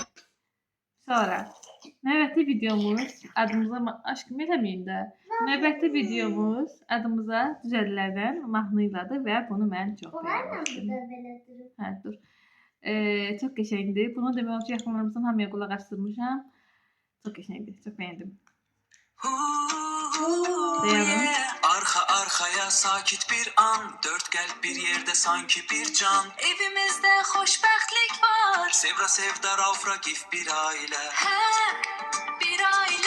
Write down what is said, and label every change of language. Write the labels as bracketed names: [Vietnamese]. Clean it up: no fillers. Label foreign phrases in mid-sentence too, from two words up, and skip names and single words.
[Azerbaijani] Sonra. Növbəti videomuz. Adımıza aşkım eləməyin də. Növbəti videomuz adımıza düzəllərdən mahnıyladır və bunu mən çox bəyənmişdim. Hə, dur. Çox qəşəngdir. Bunu demək ki, yaxınlarımızdan hamıya qulaq asdırmışam. Çok qəşəngdir, [Turkish] çok beğendim. Arka arkaya sakit bir an, dört kalp bir yerde sanki bir can. Evimizde hoşbəxtlik var, Sevra Sevda Rauf Ragif bir aile. He, bir aile.